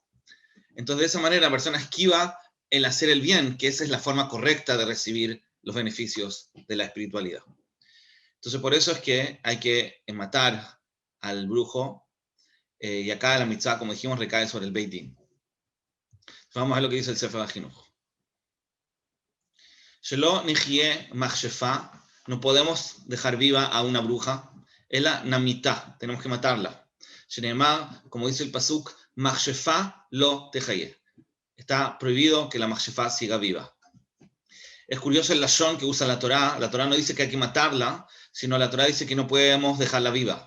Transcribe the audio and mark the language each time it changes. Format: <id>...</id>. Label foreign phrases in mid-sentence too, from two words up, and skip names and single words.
<es>Entonces, de esa manera, la persona esquiva el hacer el bien, que esa es la forma correcta de recibir los beneficios de la espiritualidad. Entonces, por eso es que hay que matar al brujo, y acá la mitzvah, como dijimos, recae sobre el Beit Din. Vamos a ver lo que dice el Sefer HaChinuch.</es> <he>שלא נחיה מכשפה,</he> <es>no podemos dejar viva a una bruja,</es> <he>אלא נמיתה,</he> <es>tenemos que matarla. Shenemar, como dice el pasuk,</es> <he>מכשפה לא תחיה.</he> <es>Está prohibido que la machshefa siga viva. Es curioso el lashon que usa la Torá. La Torá no dice que hay que matarla, sino la Torá dice que no podemos dejarla viva.</es>